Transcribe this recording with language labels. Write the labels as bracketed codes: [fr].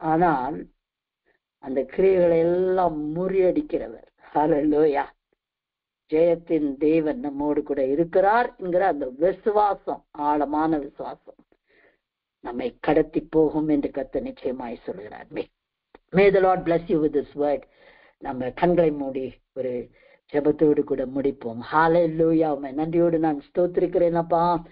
[ta] ஆனால் அந்த கிரியைகளை எல்லாம் முறியடிக்கிறவர். ஹல்லேலூயா. ஜெயத்தின் தேவன் நம்மோடு கூட இருக்கிறார் என்கிற அந்த விசுவாசம், ஆழமான விசுவாசம் நம்மை கடத்தி போகும் என்று கர்த்தர் நிச்சயமாய் சொல்கிறார். [en] May the Lord bless you with this word. [ta] நம்ம கண்களை மூடி ஒரு ஜெபத்தோடு கூட முடிப்போம். ஹல்லேலூயா. உம்மை நன்றியோடு நான் ஸ்தோத்திரிக்கிறேன் அப்பா.